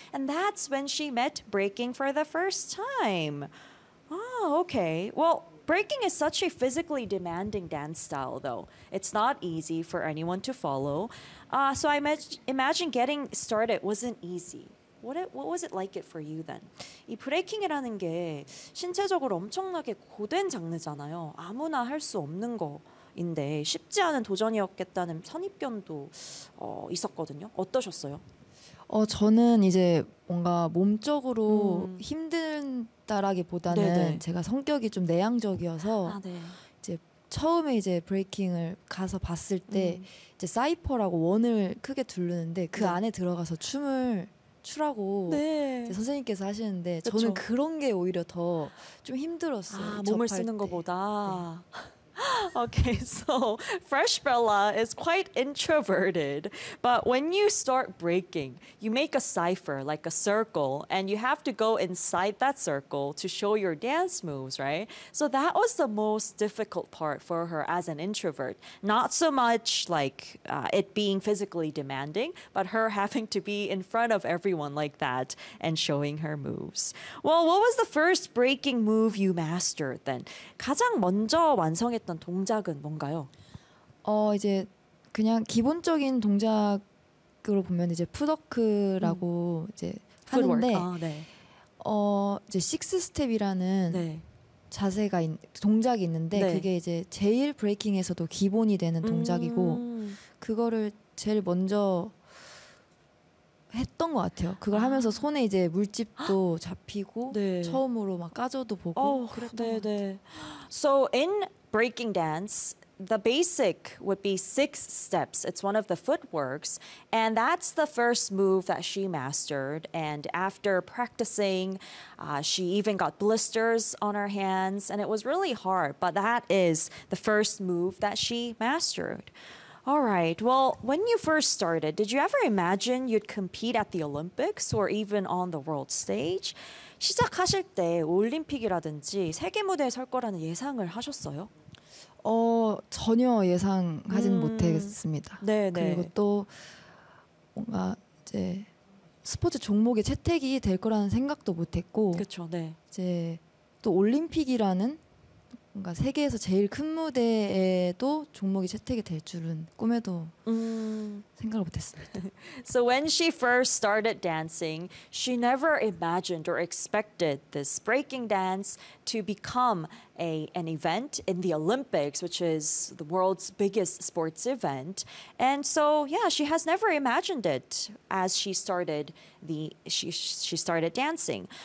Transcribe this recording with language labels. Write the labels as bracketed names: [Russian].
[English] And that's when she met breaking for the first time. Oh, okay. Well, breaking is such a physically demanding dance style, though. It's not easy for anyone to follow. So I imagine getting started wasn't easy. What was it like it for you then? [Korean] 이 브레이킹이라는 게 신체적으로 엄청나게 고된 장르잖아요. 아무나 할 수 없는 거인데 쉽지 않은 도전이었겠다는 선입견도 있었거든요. 어떠셨어요? 저는 이제 뭔가 몸적으로 힘든다라기보다는 네네. 제가 성격이 좀 내향적이어서 네. 이제 처음에 이제 브레이킹을 가서 봤을 때 이제 사이퍼라고 원을 크게 두르는데 그 네. 안에 들어가서 춤을 추라고 네. 이제 선생님께서 하시는데 그쵸. 저는 그런 게 오히려 더 좀 힘들었어요. 아, 몸을 쓰는 때. 것보다. 네. [English] Okay, so Fresh Bella is quite introverted, but when you start breaking, you make a cipher, like a circle, and you have to go inside that circle to show your dance moves, right? So that was the most difficult part for her as an introvert. Not so much like it being physically demanding, but her having to be in front of everyone like that and showing her moves. Well, what was the first breaking move you mastered then? [Korean] 가장 먼저 완성했던 동작은 뭔가요? 이제 그냥 기본적인 동작으로 보면 이제 풋워크라고 이제 하는데 이제 식스 스텝이라는 네. 자세가 동작이 있는데 네. 그게 이제 제일 브레이킹에서도 기본이 되는 동작이고 그거를 제일 먼저 했던 것 같아요. 그걸 하면서 손에 이제 물집도 잡히고 네. 처음으로 막 까져도 보고 그랬던 것 같아요. [English] So in breaking dance, the basic would be six steps. It's one of the footworks, and that's the first move that she mastered. And after practicing, she even got blisters on her hands, and it was really hard. But that is the first move that she mastered. All right. Well, when you first started, did you ever imagine you'd compete at the Olympics or even on the world stage? [Korean] 시작하실 때 올림픽이라든지 세계 무대에 설 거라는 예상을 하셨어요? 전혀 예상하진 못했습니다. 네네. 그리고 또 뭔가 이제 스포츠 종목의 채택이 될 거라는 생각도 못했고, 그렇죠. 네. 이제 또 올림픽이라는 뭔가 세계에서 제일 큰 무대에도 종목이 채택이 될 줄은 꿈에도 생각을 못했습니다. [English] So when she first started dancing, she never imagined or expected this breaking dance to become an event in the Olympics, which is the world's biggest sports event. And so, yeah, she has never imagined it as she started dancing.